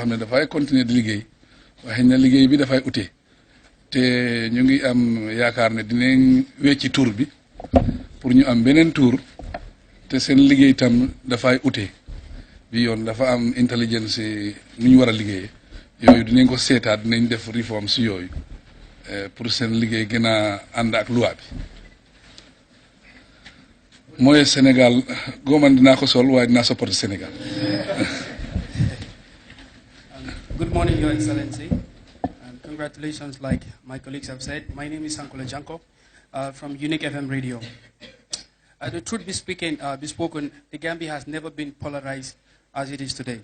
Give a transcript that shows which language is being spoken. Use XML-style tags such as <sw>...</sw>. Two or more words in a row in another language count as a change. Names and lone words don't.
<wo>xam ne dafay continuer di liggéey waaye na liggéey bi dafay ute te ñu ngi am yaakaar ne dinañ wecci tur bi pour ñu am beneen tur te seen liggéey tam dafay ute bi yoon dafa am intelligence nu ñu war a liggéeyee yooyu dinañ ko seetaat dinañ def réforme si yooyu pour seen liggéey gën a ànd ak loi bi mooy Sénégal gooman dinaa ko sol waaye dinaa supporter Sénégal.</wo> <en>Good morning, Your Excellency. Congratulations, like my colleagues have said. My name is Sankola Janko from Unique FM Radio. The truth be spoken, the Gambia has never been polarized as it is today.</en>